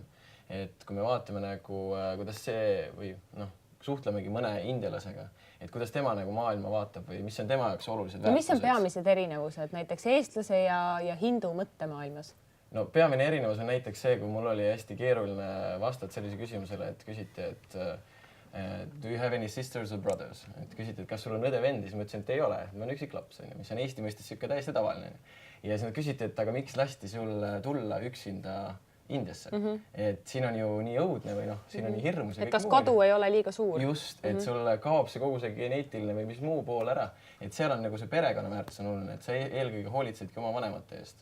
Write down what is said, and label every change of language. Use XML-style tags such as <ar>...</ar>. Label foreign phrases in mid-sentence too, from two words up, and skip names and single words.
<et>Et kui me vaatame nagu, kuidas see või suhtlemegi mõne indialasega, et kuidas tema nagu maailma vaatab või mis on tema jaoks olulised väärtused. Mis on peamised erinevused näiteks eestlase ja hindu mõttemaailmas? No peamine erinevus on näiteks see, kui mul oli hästi keeruline vastata sellise küsimusele, et küsiti, et</et> <en>do you have any sisters or brothers?</en> <et>Et küsiti, et kas sul on õde-vendi, siis ma ütlesin, et ei ole, ma olen üksiklaps, mis on Eesti mõistes siuke täiesti tavaline. Ja siis nad küsiti, et aga miks lasti sul tulla üksinda Indiasse, et siin on ju nii õudne või siin on nii hirmus. Et kas kodu ei ole liiga suur? Just, et sul kaob see kogu see geneetiline või mis muu pool ära, et seal on nagu see perekonnaväärtus on oluline, et sa eelkõige hoolitsedki oma vanemate eest.</et>